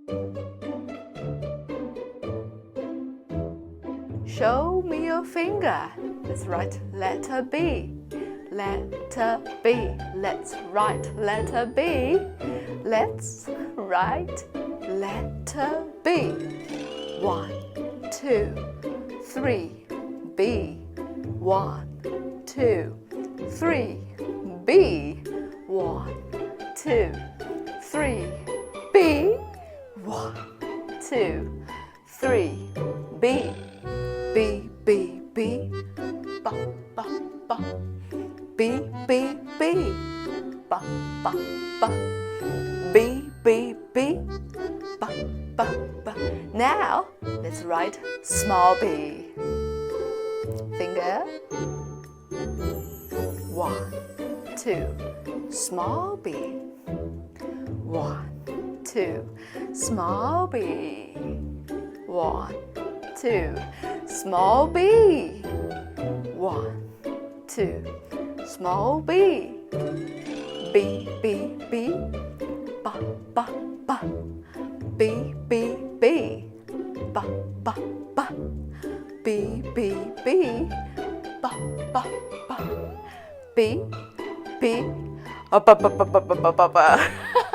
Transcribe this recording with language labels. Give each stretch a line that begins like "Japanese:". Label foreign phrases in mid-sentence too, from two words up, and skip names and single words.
English: Show me your finger. Let's write letter B. Letter B. Let's write letter B. Let's write letter B. 1, 2, 3. B. 1, 2, 3. B. 1, 2, 3. B. 1, 2, 3. B. B, B, B. Ba, ba, ba. B, B, B. Ba, ba, ba. B, B, B. Ba, ba, ba. Now, let's write small b. Finger. 1, 2. Small b. 1, 2. Small b. 1, 2. Small b. 1, 2. Small b. B, B, B. Ba, ba, ba. B, B, B. Ba, ba, ba. B, B, B. Ba, ba, ba. B, B. Ba, ba, ba, ba, ba, ba, ba, ba.